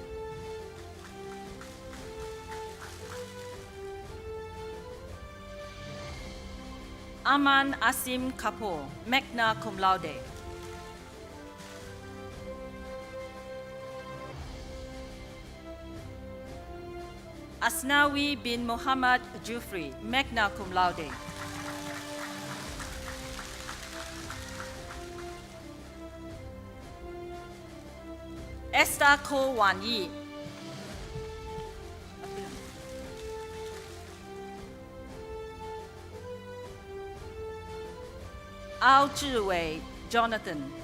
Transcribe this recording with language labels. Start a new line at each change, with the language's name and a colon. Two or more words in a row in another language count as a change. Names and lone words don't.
English: Aman Asim Kapoor,
Latin: magna cum laude.
English: Asnawi bin Muhammad Jufri,
Latin: magna cum laude.
English: Esther Ko Wan Yi. Ao Zhiwei Jonathan.